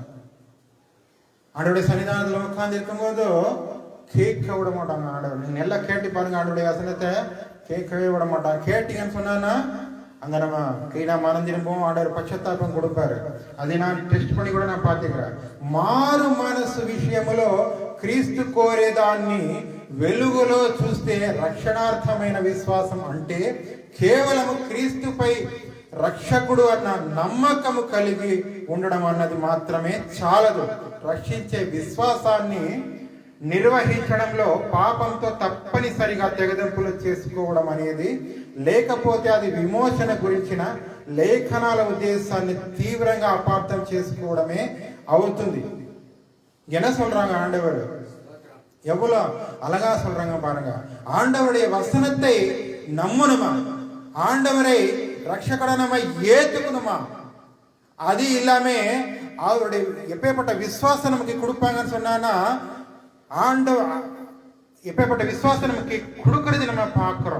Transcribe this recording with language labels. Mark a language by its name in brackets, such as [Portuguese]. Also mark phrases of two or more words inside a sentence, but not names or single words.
[Tamil] ஆண்டவருடைய சன்னிதானத்தில் உட்கார்ந்து இருக்கும்போது கேட்க விட மாட்டாங்க ஆண்டவர். நீங்க நல்லா கேட்டு பாருங்க. ஆண்டவருடைய வசனத்தை கேட்கவே விட மாட்டாங்க. கேட்டீங்கன்னு சொன்னா அங்க நம்ம கிளீனா மறந்திருப்போம். ஆண்டவர் பச்சத்தாப்பம் கொடுப்பாரு. அதை நான் டெஸ்ட் பண்ணி கூட நான் பார்த்துக்கிறேன். [Telugu] మారు మనసు విషయములో క్రీస్తు కోరేదాన్ని వెలుగులో చూస్తే రక్షణార్థమైన విశ్వాసం అంటే కేవలం క్రీస్తుపై రక్షకుడు అన్న నమ్మకము కలిగి ఉండడం అన్నది మాత్రమే చాలదు. రక్షించే విశ్వాసాన్ని నిర్వహించడంలో పాపంతో తప్పనిసరిగా తెగదెంపులు చేసుకోవడం అనేది, లేకపోతే అది విమోచన గురించిన లేఖనాల ఉద్దేశాన్ని తీవ్రంగా అపార్థం చేసుకోవడమే అవుతుంది. [Tamil] என்ன சொல்றாங்க ஆண்டவர்? எவ்வளவு அழகா சொல்றாங்க பாருங்க. ஆண்டவருடைய வசனத்தை நம்பணுமா, ஆண்டவரை ரட்சகரா நம்ம ஏத்துக்கணுமா, அது இல்லாம அவருடைய எப்பேற்பட்ட விசுவாசம் நமக்கு கொடுப்பாங்கன்னு சொன்னா, ஆண்டவர் எப்பேற்பட்ட விசுவாசம் நமக்கு கொடுக்கறது நம்ம பார்க்கிறோம்.